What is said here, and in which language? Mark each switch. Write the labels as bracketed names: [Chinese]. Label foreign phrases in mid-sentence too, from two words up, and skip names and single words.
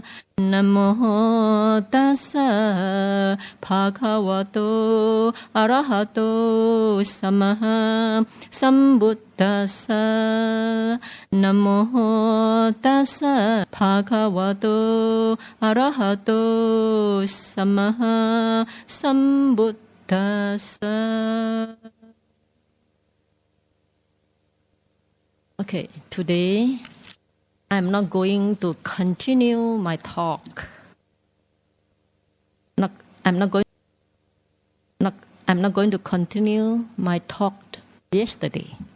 [Pali] Namo tassa bhagavato arahato samma sambuddhassa. Namo tassa bhagavato arahato samma sambuddhassa. [English] Okay, today I'm not going to continue my talk. I'm not going to continue my talk yesterday.